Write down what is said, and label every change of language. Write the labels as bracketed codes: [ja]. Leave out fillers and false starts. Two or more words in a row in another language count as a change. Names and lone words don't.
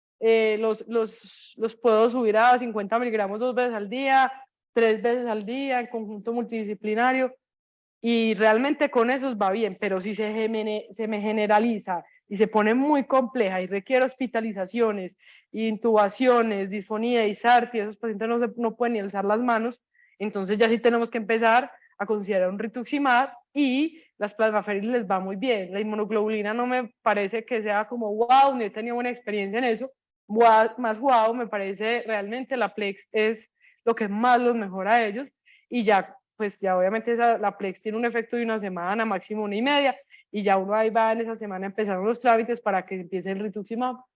[es] los puedo subir a 50 miligramos 2 veces al día, 3 veces al día, en conjunto multidisciplinario, y realmente con esos va bien, pero si se me generaliza y se pone muy compleja y requiere hospitalizaciones, intubaciones, disfonía, ISARTI, esos pacientes no pueden ni alzar las manos, entonces ya sí tenemos que empezar a considerar un rituximab y las plasmaferiles les va muy bien. La inmunoglobulina no me parece que sea como wow, ni he tenido buena experiencia en eso, más wow me parece realmente la Plex es lo que más los mejora a ellos y ya pues ya obviamente la Plex tiene un efecto de una semana, máximo 1,5, y ya uno ahí va en esa semana a empezar los trámites para que empiece el rituximab.